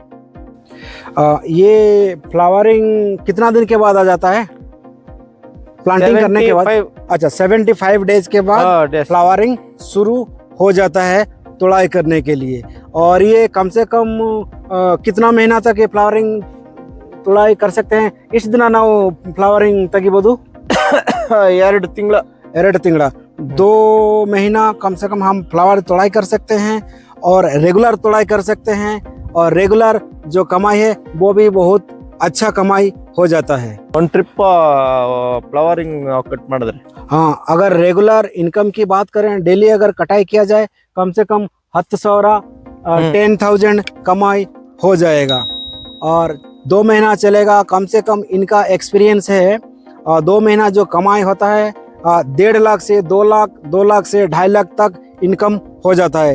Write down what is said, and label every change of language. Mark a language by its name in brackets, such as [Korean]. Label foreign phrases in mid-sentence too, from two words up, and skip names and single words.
[Hindi] ये फ्लावरिंग कितना दिन के बाद आ जाता है प्लांटिंग करने के बाद? अच्छा, 75 डेज के बाद फ्लावरिंग शुरू हो जाता है तुड़ाई करने के लिए। और ये कम से कम कितना महीना तक ये फ्लावरिंग तुड़ाई कर सकते हैं? इस दिन [Kannada] ನಾವು ಫ್ಲವರಿಂಗ್ ತೆಗಿಬೋದು? 2 ತಿಂಗಳು। [Hindi] 2 ತಿಂಗಳ, 2 महीना कम से कम हम फ्लावर तुड़ाई कर सकते हैं और रेगुलर तुड़ाई कर सकते हैं। और रेगुलर जो कमाई है वो भी बहुत अच्छा कमाई हो जाता है। [Kannada] ಒಂದು [English] trip flowering cut [Kannada] ಮಾಡಿದ್ರೆ [Hindi] हाँ, अगर [English] regular income [Hindi] की बात करें, डेली अगर कटाई किया जाए, कम से कम 10,000 कमाई हो जाएगा। और 2 महीना चलेगा, कम से कम इनका एक्सपीरियंस है 2 महीना जो कमाई होता है 1.5 लाख से 2 लाख, 2 लाख से 2.5 लाख तक इनकम हो जाता है।